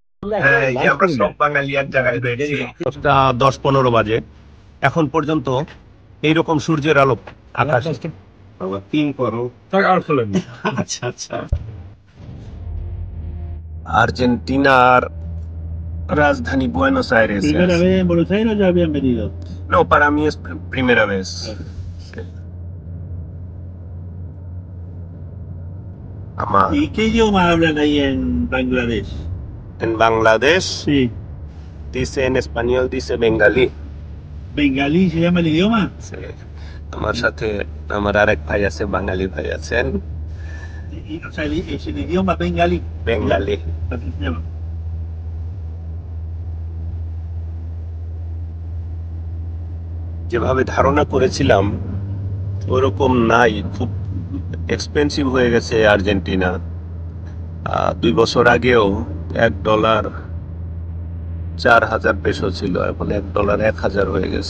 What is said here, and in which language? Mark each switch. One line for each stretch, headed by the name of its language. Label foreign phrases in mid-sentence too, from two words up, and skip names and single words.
Bangla: হ্যাঁ, এই যে আমরা সব বাঙালি এক জায়গায় রয়েছি। 10:15 বাজে। এখন পর্যন্ত এইরকম সূর্যের আলো আকাশে। আচ্ছা আচ্ছা। আর্জেন্টিনার রাজধানী বুয়েনোস আইরেস।
Spanish: ¿Primera vez en Buenos Aires o ya habían venido? No, para mí es primera vez. ¿Y qué idioma hablan ahí en Bangladesh? En Bangladesh Sí. dice en español, dice bengalí. ¿Bengalí se llama el idioma? Sí.
Bangla: আমার সাথে আমার আরেক ভাই আছে, বাঙালি ভাই আছেন।
Spanish: O sea, es el idioma bengalí.
Bangla: বেঙ্গালি। যেভাবে ধারণা করেছিলাম ওরকম নাই, খুব এক্সপেন্সিভ হয়ে গেছে আর্জেন্টিনা। 2 বছর আগেও $1 4,000 পেসো ছিল, এখন $1 1,000 হয়ে গেছে।